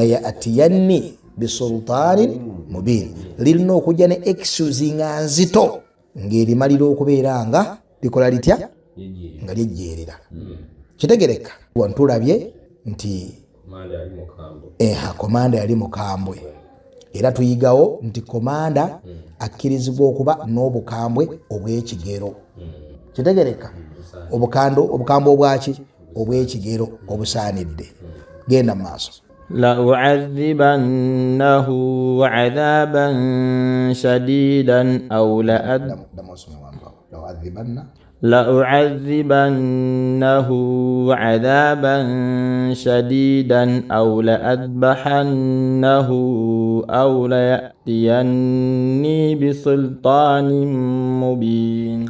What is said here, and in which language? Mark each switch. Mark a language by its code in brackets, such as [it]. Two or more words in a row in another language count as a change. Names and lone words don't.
[ar] يأتيني بسلطان مبين [lg] lirina okujja ne excuse nga nzito ng'erimalira okubeera nga likola litya nga lyejjeerera kitegereka wantulabye nti komanda yali mukambwe era tuyigawo nti komanda akkirizibwa okuba n'obukambwe obw'ekigero kitegereka obukambwe obwaki obw'ekigero obusaanidde genda mu maaso [ar] لأعذبنه عذابا شديدا أو لأعذبنه عذابا شديدا أو لأذبحنه أو ليأتيني بسلطان مبين